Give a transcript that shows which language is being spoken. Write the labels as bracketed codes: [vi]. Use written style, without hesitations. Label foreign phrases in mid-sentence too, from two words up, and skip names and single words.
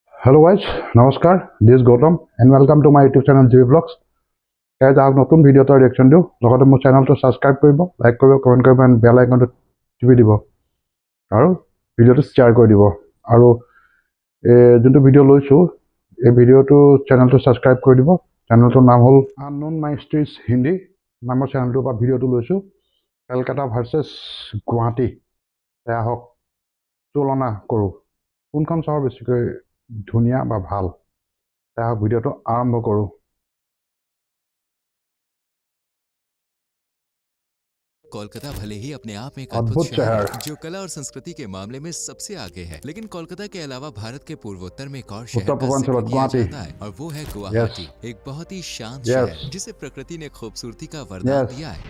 [en] Hello guys, নমস্কাৰ, this is Gautam and welcome to my YouTube channel GB Vlogs. guys, [as] আজ নতুন ভিডিও এটা ৰিয়েকচন দিওঁ, লগতে মোৰ চেনেলটো সাবস্ক্ৰাইব কৰিব, লাইক কৰিব, কমেন্ট কৰিব আৰু বেল আইকনটো টিপি দিব আৰু ভিডিওটো শ্বেয়াৰ কৰি দিব। আৰু যোনটো ভিডিও লৈছো এই ভিডিওটো চেনেলটো সাবস্ক্ৰাইব কৰি দিব। চেনেলটোৰ নাম হ'ল Unknown Mysteries হিন্দী নামৰ চেনেলটো বা ভিডিওটো লৈছো। কলকাতা ভাৰ্চেছ গুৱাহাটী এয়া হওক তুলনা কৰোঁ, কোনখন চহৰ বেছিকৈ ধুনীয়া বা ভাল, তাহক ভিডিওটো আৰম্ভ কৰোঁ। [hi] कोलकाता भले ही अपने आप में एक अद्भुत शहर है जो कला और संस्कृति के मामले में सबसे आगे है, लेकिन कोलकाता के अलावा भारत के पूर्वोत्तर में एक और शहर का जिक्र किया जाता है और वो है गुवाहाटी। एक बहुत ही शांत शहर जिसे प्रकृति ने खूबसूरती का वरदान दिया है।